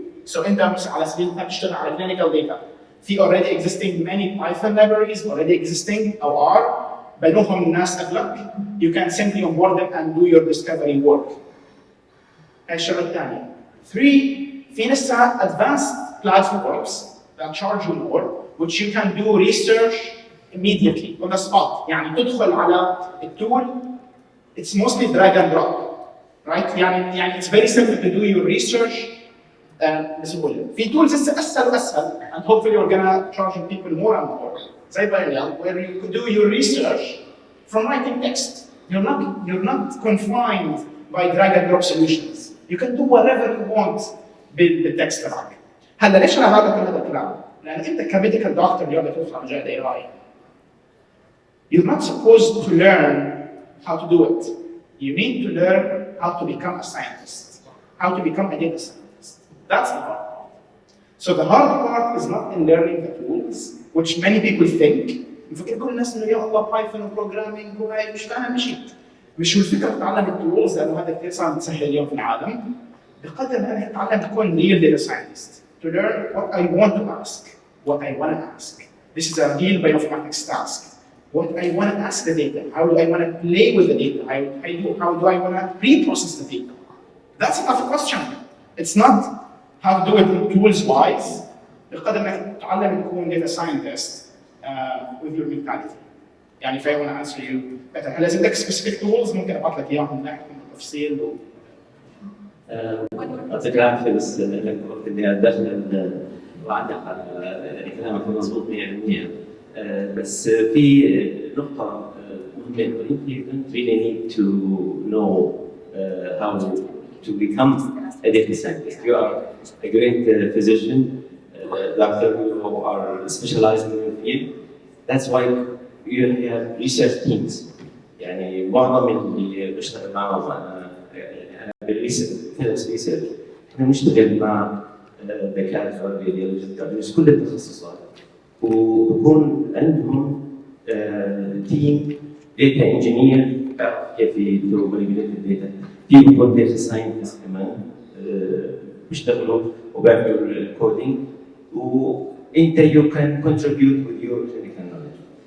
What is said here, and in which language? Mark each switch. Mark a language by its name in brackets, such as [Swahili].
[English] So [Arabic] انت مثلا على سبيل المثال بتشتغل على [English] clinical data. [Arabic] في [English] already existing many Python libraries already existing [Arabic] أو [English] are [Arabic] بنوهم الناس قبلك. [English] You can simply onboard them and do your discovery work. [Arabic] هاي الشغلة الثانية. [English] Three, [Arabic] في لسه [English] advanced platforms that charge you more, which you can do research immediately on the spot. [Arabic] يعني تدخل على التول, [English] it's mostly drag and drop, right? [Arabic] يعني [English] it's very simple to do your research [Arabic] بسهولة. في [English] tools [Arabic] لسه أسهل وأسهل, [English] and hopefully we're gonna charge people more and more. زي Biomedical, where you could do your research from writing text. You're not confined by drag and drop solutions. You can do whatever you want [Arabic] بالتكست تبعك. هلا ليش أنا بعرف كل هذا الكلام؟ لأن أنت كميديكال دكتور اليوم بتدخل على مجال AI. [English] You're not supposed to learn how to do it. You need to learn how to become a scientist, how to become a data scientist. That's the hard part. So the hard part is not in learning the tools, which many people think. [Arabic] مفكر كل الناس إنه يا الله بايثون وبروجرامينج وهاي مش فاهم شيء. مش هو الفكرة تتعلم التولز لأنه هذا كثير صار متسهل اليوم في العالم. بقدر ما أنك تتعلم تكون [English] real data scientist. To learn what I want to ask, what I want to ask. This is a real bioinformatics task. What I want to ask the data, how do I want to play with the data, how do I want to pre-process the data. That's a tough question. It's not how to do it tools wise. [Arabic] بقدر ما تتعلم تكون [English] data scientist with your mentality. [Arabic] يعني [English] if I want to answer you better. [Arabic] هل لازم لك [English] specific tools [Arabic] ممكن ابعث لك اياهم نحكي بالتفصيل يعطيك العافيه بس انك قلت اني اتدخل واعلق على كلامك مضبوط 100%. بس في نقطة مهمة. [English] You don't really need to know how to become a data scientist. You are a great physician, doctor who are specialized in your field. That's why you have research teams. [Arabic] يعني معظم اللي بشتغل معهم أنا بالريسيرش احنا بنشتغل مع دكاترة راديولوجيست كل التخصصات. وبكون عندهم تيم داتا انجينير بيعرف كيف يديروا مانيبيوليت الداتا، في بيكون داتا ساينتست كمان بيشتغلوا وبيعملوا الكودينج، وانت [English] you can contribute with your clinical knowledge.